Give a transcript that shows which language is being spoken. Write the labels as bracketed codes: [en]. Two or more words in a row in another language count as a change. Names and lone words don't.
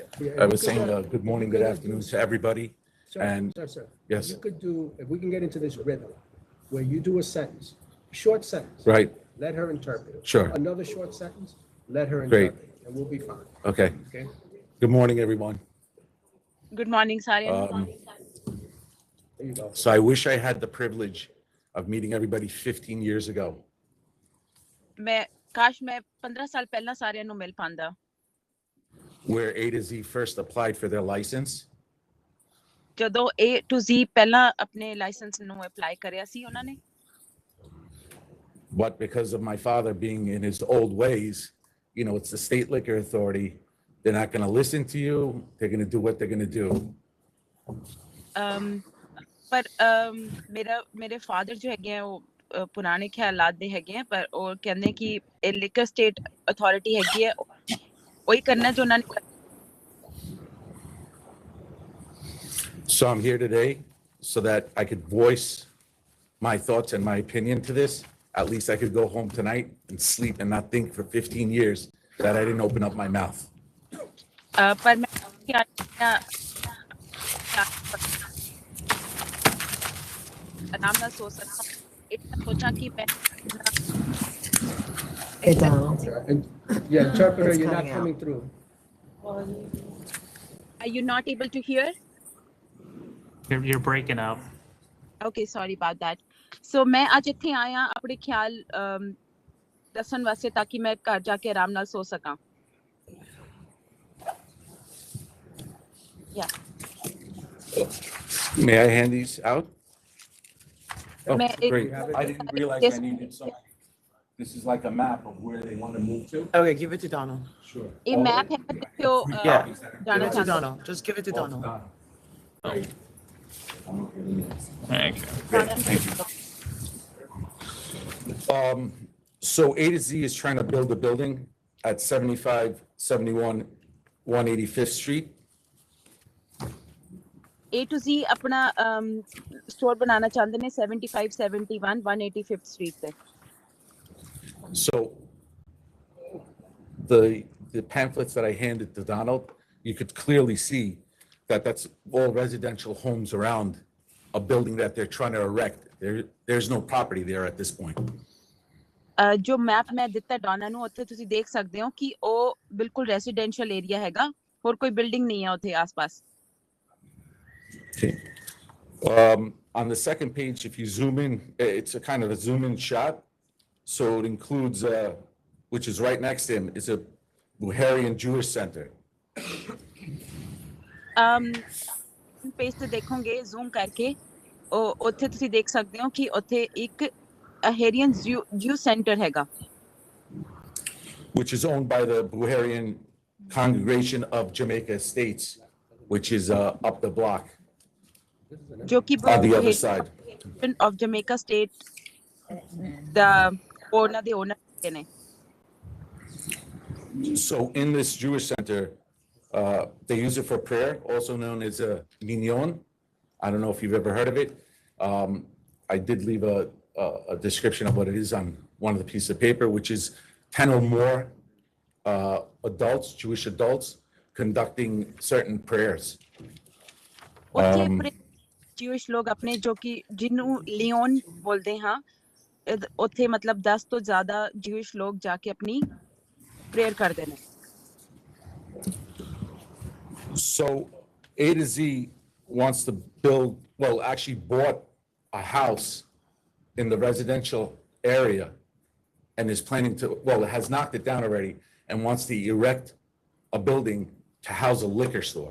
[en] I was saying good morning, good afternoon to everybody. Sir. Yes. You could do, if we can get into this rhythm, where you do a sentence, short sentence. Right. Let her interpret it. Sure. Another short sentence, let her Great. interpret it, and we'll be fine. Okay. Okay? Good morning, everyone. Good morning [pa] ਸਾਰਿਆਂ ਨੂੰ [en] There you go. So I wish I had the privilege of meeting everybody 15 years ago. [pa] ਮੈਂ ਕਾਸ਼ ਮੈਂ 15 ਸਾਲ ਪਹਿਲਾਂ ਸਾਰਿਆਂ ਨੂੰ ਮਿਲ ਪਾਂਦਾ [en] Where A to Z first applied for their license. [pa] ਜਦੋਂ A to Z ਪਹਿਲਾਂ ਆਪਣੇ ਲਾਇਸੈਂਸ ਨੂੰ ਅਪਲਾਈ ਕਰਿਆ ਸੀ ਉਹਨਾਂ ਨੇ [en] But because of my father being in his old ways, you know, it's the state liquor authority. They're not going to listen to you. They're going to do what they're going to do. [pa] ਪਰ ਮੇਰੇ ਫਾਦਰ ਜੋ ਹੈਗੇ ਆ ਉਹ ਪੁਰਾਣੇ ਖਿਆਲਾਤ ਦੇ ਹੈਗੇ ਆ ਪਰ ਉਹ ਕਹਿੰਦੇ ਕਿ ਇਹ [en] liquor state authority [pa] ਹੈਗੀ ਹੈ ਉਹੀ ਕਰਨਾ ਜੋ ਉਹਨਾਂ ਨੇ [en] So I'm here today so that I could voice my thoughts and my opinion to this. At least I could go home tonight and sleep and not think for 15 years that I didn't open up my mouth. [pa] ਪਰ ਮੈਂ ਆਰਾਮ ਨਾਲ ਸੋਚ ਸਕਦਾ ਇਹ ਸੋਚਾਂ ਕਿ ਮੈਂ [en] Yeah, interpreter, you're not coming through. Are you not able to hear? You're breaking up. Okay, sorry about that. So [pa] ਮੈਂ ਅੱਜ ਇੱਥੇ ਆਇਆ ਆਪਣੇ ਖਿਆਲ ਦੱਸਣ ਵਾਸਤੇ ਤਾਂ ਕਿ ਮੈਂ ਘਰ ਜਾ ਕੇ ਆਰਾਮ ਨਾਲ ਸੋ ਸਕਾਂ Yeah. [en] May I hand these out? Oh, May I- great. I didn't realize I needed some. This is like a map of where they want to move to. Okay, give it to Donald. Sure. [pa] ਇਹ ਮੈਪ ਹੈ ਜਿੱਥੇ ਉਹ [en] Yeah, give [pa] ਜਾਣਾ [en] it to [pa] ਚਾਹੁੰਦਾ [en] Donald. Just give it to Donald. Thank you. So A to Z is trying to build a building at 7571 185th Street. [pa] A to Z ਆਪਣਾ ਸਟੋਰ ਬਣਾਉਣਾ ਚਾਹੁੰਦੇ ਨੇ 7571 185th Street ਤੇ [en] So the pamphlets that I handed to Donald, you could clearly see that that's all residential homes around a building that they're trying to erect. There's no property there at this point. [pa] ਜੋ ਮੈਪ ਮੈਂ ਦਿੱਤਾ ਡੋਨਾ ਨੂੰ ਉੱਥੇ ਤੁਸੀਂ ਦੇਖ ਸਕਦੇ ਹੋ ਕਿ ਉਹ ਬਿਲਕੁਲ [en] residential area [pa] ਹੈਗਾ ਹੋਰ ਕੋਈ ਬਿਲਡਿੰਗ ਨਹੀਂ ਹੈ ਉੱਥੇ ਆਸ-ਪਾਸ [en] Okay. On the second page, if you zoom in, it's a kind of a zoom in shot. So it includes, which is right next to him, is a Buharian Jewish center. [pa] ਪੇਜ ਤੇ ਦੇਖੋਗੇ ਜ਼ੂਮ ਕਰਕੇ ਉਹ ਉੱਥੇ ਤੁਸੀਂ ਦੇਖ ਸਕਦੇ ਹੋ ਕਿ ਉੱਥੇ ਇੱਕ ਹੈਰੀਅਨ [en] Jew center [pa] ਹੈਗਾ [en] Which is owned by the Buharian Congregation of Jamaica Estates, which is up the block. [pa] ਜੋ ਕਿ [en] On the other side. of Jamaica State the owner ਨੇ So in this Jewish center, they use it for prayer, also known as a minyan. I don't know if you've ever heard of it. I did leave a description of what it is on one of the pieces of paper, which is 10 or more adults, Jewish adults, conducting certain prayers. [pa] Jewish ਲੋਕ ਆਪਣੇ ਜੋ ਕਿ ਜਿਹਨੂੰ ਲਿਓਨ ਬੋਲਦੇ ਹਾਂ ਉੱਥੇ ਮਤਲਬ 10 ਤੋਂ ਜ਼ਿਆਦਾ Jewish ਲੋਕ ਜਾ ਕੇ ਆਪਣੀ ਪ੍ਰੇਅਰ ਕਰਦੇ ਨੇ [en] So A to Z wants to build, well, actually bought a house in the residential area and is planning to, well, it has knocked it down already and wants to erect a building to house a liquor store.